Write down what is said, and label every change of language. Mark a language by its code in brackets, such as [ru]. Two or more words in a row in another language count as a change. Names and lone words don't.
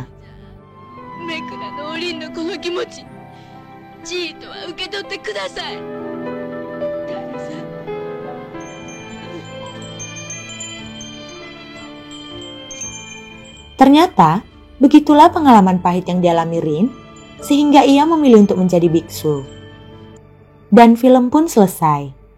[ja] 目倉のおりんのこの気持ち、じーとは受け取ってください。 [id] Ternyata, begitulah pengalaman pahit yang dialami Rin, sehingga ia memilih untuk menjadi biksu. Dan film pun selesai.